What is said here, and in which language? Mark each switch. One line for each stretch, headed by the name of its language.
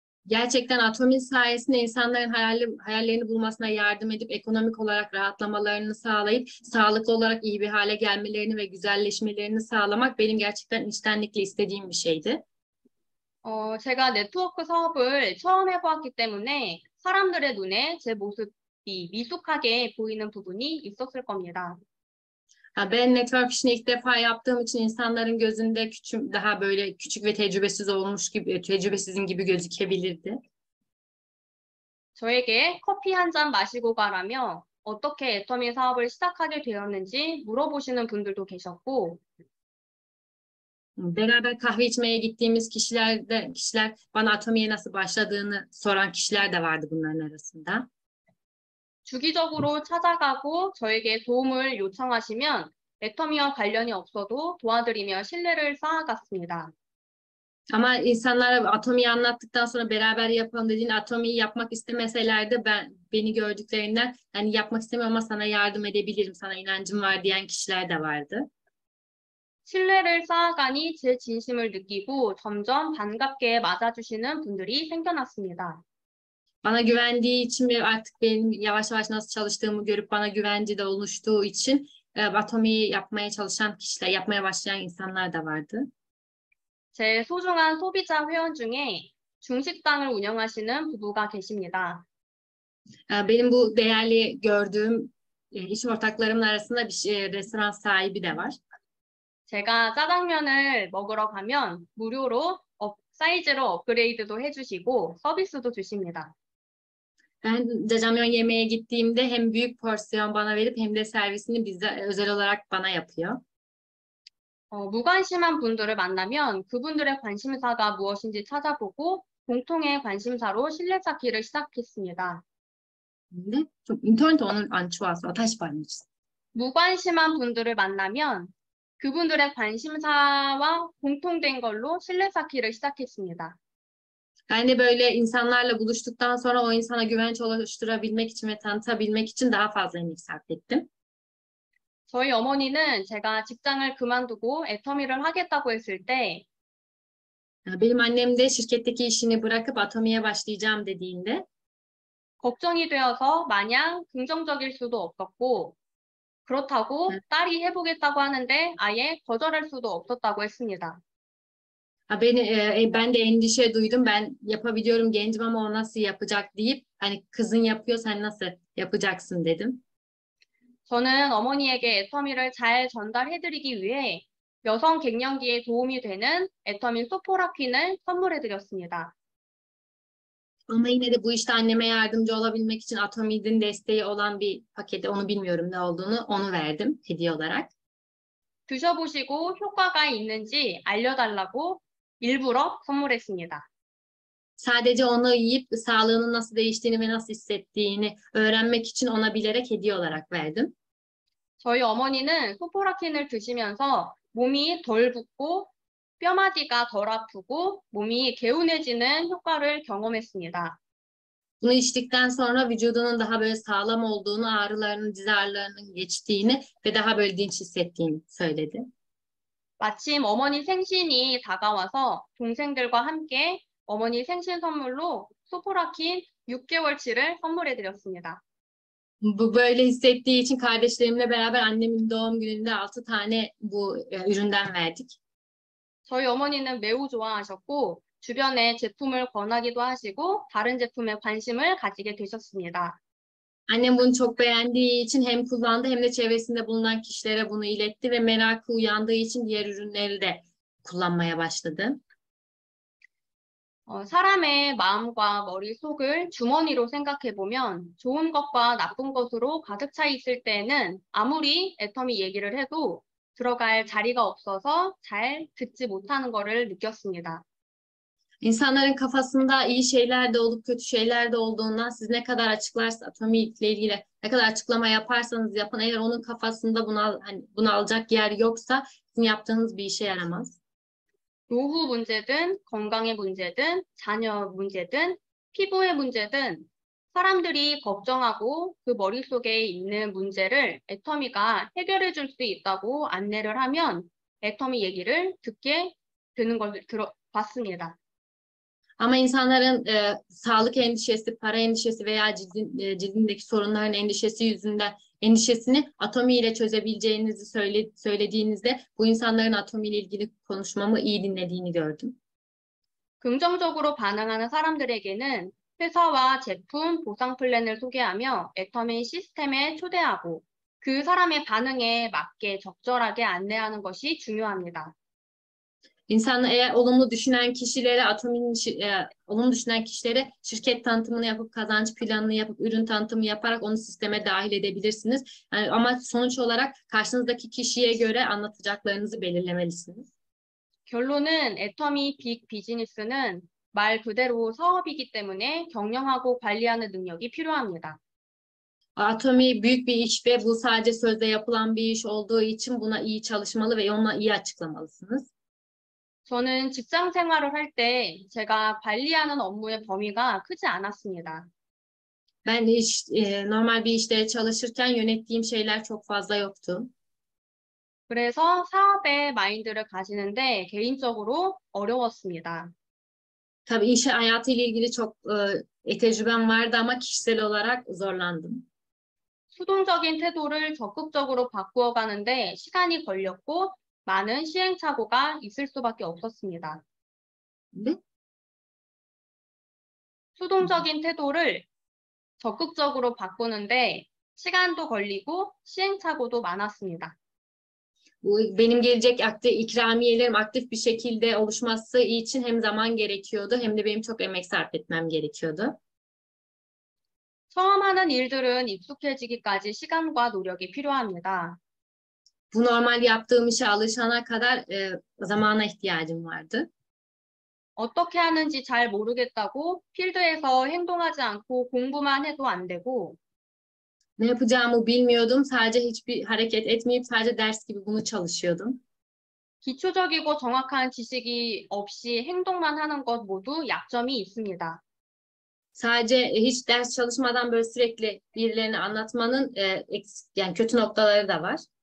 Turkish: Gerçekten Atomi sayesinde insanların hayallerini bulmasına yardım edip ekonomik olarak rahatlamalarını sağlayıp sağlıklı olarak iyi bir hale gelmelerini ve güzelleşmelerini sağlamak benim gerçekten içtenlikle istediğim bir şeydi.
Korean: 제가 네트워크 사업을 처음 해보았기 때문에 사람들의 눈에 제 모습이 미숙하게 보이는 부분이 있었을 겁니다.
Turkish: Ben network işini ilk defa yaptığım için insanların gözünde daha böyle küçük ve tecrübesizin gibi gözükebilirdi.
Korean: 저에게 커피 한 잔 마시고 가라며 어떻게 애터미 사업을 시작하게 되었는지 물어보시는 분들도 계셨고,
Turkish: Beraber kahve içmeye gittiğimiz kişiler bana Atomi'ye nasıl başladığını soran kişiler de vardı bunların arasında.
Korean: 주기적으로 찾아가고 저에게 도움을 요청하시면 애터미와 관련이 없어도 도와드리며 신뢰를 쌓아갔습니다.
Turkish: Ama insanlara Atomi'yi anlattıktan sonra beraber yapalım dediğinde Atomi'yi yapmak istemeseler de beni gördüklerinden hani yapmak istemiyorum ama sana yardım edebilirim, sana inancım var diyen kişiler de vardı.
Korean: 신뢰를 쌓아가니 제 진심을 느끼고 점점 반갑게 맞아주시는 분들이 생겨났습니다.
Turkish: Bana güvendiği için ve artık benim yavaş yavaş nasıl çalıştığımı görüp bana güvenci de oluştuğu için Atomi'yi yapmaya başlayan insanlar da vardı.
Korean: 제 소중한 소비자 회원 중에 중식당을 운영하시는 부부가 계십니다.
Turkish: Benim bu değerli gördüğüm iş ortaklarımın arasında bir restoran sahibi de var.
Korean: 제가 짜장면을 먹으러 가면 무료로 사이즈로 업그레이드도 해주시고 서비스도 주십니다.
Turkish: Ben jajangmyeon yemeye gittiğimde hem büyük porsiyon bana verip hem de servisini bize özel olarak bana yapıyor.
Korean: 무관심한 분들을 만나면 그분들의 관심사가 무엇인지 찾아보고 공통의 관심사로 신뢰 쌓기를 시작했습니다. 근데 좀 인터넷 오늘 안 좋아서 다시 말해주세요. 무관심한 분들을 만나면 그분들의 관심사와 공통된 걸로 신뢰 쌓기를 시작했습니다.
Turkish: Ben de böyle insanlarla buluştuktan sonra o insana güvenç oluşturabilmek için ve tanıtabilmek için daha fazla emek sarf ettim.
Korean: 저희 어머니는 제가 직장을 그만두고 애터미를 하겠다고 했을 때
Turkish: Benim annem de şirketteki işini bırakıp Atomi'ye başlayacağım dediğinde
Korean: 걱정이 되어서 마냥 긍정적일 수도 없었고 그렇다고 딸이 해보겠다고 하는데 아예 거절할 수도 없었다고 했습니다.
Turkish: ben de endişe duydum. Ben yapabiliyorum gencim ama o nasıl yapacak deyip hani kızın yapıyor sen nasıl yapacaksın dedim.
Korean: 저는 어머니에게 애터미를 잘 전달해드리기 위해 여성 갱년기에 도움이 되는 애터민 소포라퀸을 선물해드렸습니다.
Turkish: Ama yine de bu işte anneme yardımcı olabilmek için Atomi'nin desteği olan bir paketi onu bilmiyorum ne olduğunu onu verdim hediye olarak.
Korean: 드셔보시고 효과가 있는지 알려달라고 일부러 선물했습니다.
Turkish: Sadece onu yiyip sağlığının nasıl değiştiğini ve nasıl hissettiğini öğrenmek için ona bilerek hediye olarak verdim.
Korean: 저희 어머니는 소포라킨을 드시면서 몸이 덜 붓고 뼈마디가 덜 아프고 몸이 개운해지는 효과를 경험했습니다.
Turkish: Bunu içtikten sonra vücudunun daha böyle sağlam olduğunu, ağrılarının, diz ağrılarının geçtiğini ve daha böyle dinç hissettiğini söyledi.
Korean: 마침 어머니 생신이 다가와서 동생들과 함께 어머니 생신 선물로 소포라킨 6개월치를 선물해드렸습니다.
Turkish: Bu böyle hissettiği için kardeşlerimle beraber annemin doğum gününde 6 tane bu üründen verdik.
Korean: 저희 어머니는 매우 좋아하셨고 주변에 제품을 권하기도 하시고 다른 제품에 관심을 가지게 되셨습니다.
Turkish: Annem bunu çok beğendiği için hem kullandı hem de çevresinde bulunan kişilere bunu iletti ve merakı uyandığı için diğer ürünleri de kullanmaya başladı.
Korean: 사람의 마음과 머릿속을 주머니로 생각해보면 좋은 것과 나쁜 것으로 가득 차 있을 때에는 아무리 애터미 얘기를 해도 들어갈 자리가 없어서 잘 듣지 못하는 것을 느꼈습니다.
Turkish: İnsanların kafasında iyi şeyler de olup kötü şeyler de olduğundan siz ne kadar açıklarsa Atomi ile ilgili ne kadar açıklama yaparsanız yapın eğer onun kafasında bunu alacak yer yoksa sizin yaptığınız bir işe yaramaz.
Korean: 노후 문제든 건강의 문제든 자녀 문제든 피부의 문제든 사람들이 걱정하고 그 머릿속에 있는 문제를 애터미가 해결해 줄 수 있다고 안내를 하면 애터미 얘기를 듣게 되는 걸 봤습니다.
Turkish: Ama insanların sağlık endişesi, para endişesi veya cildindeki sorunların endişesini Atomi ile çözebileceğinizi söylediğinizde bu insanların Atomi ile ilgili konuşmamı iyi dinlediğini gördüm.
Korean: 긍정적으로 반응하는 사람들에게는 회사와 제품, 보상 플랜을 소개하며 애터미 시스템에 초대하고 그 사람의 반응에 맞게 적절하게 안내하는 것이 중요합니다.
Turkish: İnsanlar eğer olumlu düşünen kişilere şirket tanıtımını yapıp kazanç planını yapıp ürün tanıtımı yaparak onu sisteme dahil edebilirsiniz. Yani ama sonuç olarak karşınızdaki kişiye göre anlatacaklarınızı belirlemelisiniz.
Korean: 결론은 애터미 빅 비즈니스는 말 그대로 사업이기 때문에 경영하고 관리하는 능력이 필요합니다.
Turkish: Atomi büyük bir iş ve bu sadece sözde yapılan bir iş olduğu için buna iyi çalışmalı ve ona iyi açıklamalısınız.
Korean: 저는 직장 생활을 할 때 제가 관리하는 업무의 범위가 크지 않았습니다.
Turkish: Ben normal bir işte çalışırken yönettiğim şeyler çok fazla yoktu.
Korean: 그래서 사업의 마인드를 가지는데 개인적으로 어려웠습니다.
Turkish: Tabii iş hayatıyla ilgili çok tecrübem vardı ama kişisel olarak zorlandım.
Korean: 수동적인 태도를 적극적으로 바꾸어 가는데 시간이 걸렸고 많은 시행착오가 있을 수밖에 없었습니다. 네? 수동적인 태도를 적극적으로 바꾸는데 시간도 걸리고 시행착오도 많았습니다.
Turkish: Benim gelecek ikramiyelerim aktif bir şekilde oluşması için hem zaman gerekiyordu hem de benim çok emek sarf etmem gerekiyordu.
Korean: 처음 하는 일들은 익숙해지기까지 시간과 노력이 필요합니다.
Turkish: bu normal yaptığım işe alışana kadar zamana ihtiyacım vardı.
Korean: 어떻게 하는지 잘 모르겠다고 필드에서 행동하지 않고 공부만 해도 안 되고,
Turkish: Ne yapacağımı bilmiyordum. Sadece hiçbir hareket etmeyip sadece ders gibi bunu çalışıyordum.
Korean: 기초적이고 정확한 지식이 없이 행동만 하는 것 모두 약점이 있습니다.
Turkish: Sadece hiç ders çalışmadan böyle sürekli birilerine anlatmanın yani kötü noktaları da var.